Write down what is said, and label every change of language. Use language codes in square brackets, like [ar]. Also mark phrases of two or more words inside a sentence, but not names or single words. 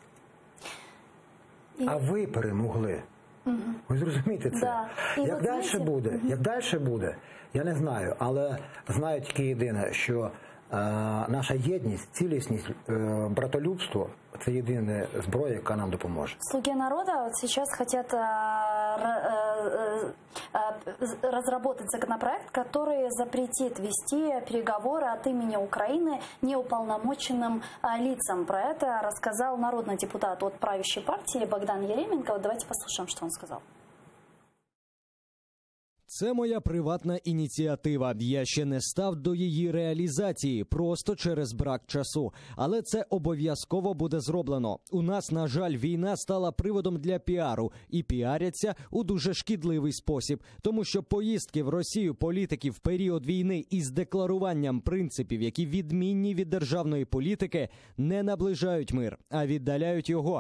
[uk] А ви перемогли. Ви зрозумієте це? Да. Як далі буде? Як далі буде? Я не знаю, але знаю тільки єдине, що наша єдність, цілісність, братолюбство – це єдина зброя, яка нам допоможе. [ru] Слуги народа вот сейчас хотят разработать законопроект, который запретит вести переговоры от имени Украины неуполномоченным лицам. Про это рассказал народный депутат от правящей партии Богдан Еременко. Вот давайте послушаем, что он сказал. [uk] Це моя приватна ініціатива. Я ще не став до її реалізації, просто через брак часу. Але це обов'язково буде зроблено. У нас, на жаль, війна стала приводом для піару. І піаряться у дуже шкідливий спосіб. Тому що поїздки в Росію політиків в період війни із декларуванням принципів, які відмінні від державної політики, не наближають мир, а віддаляють його.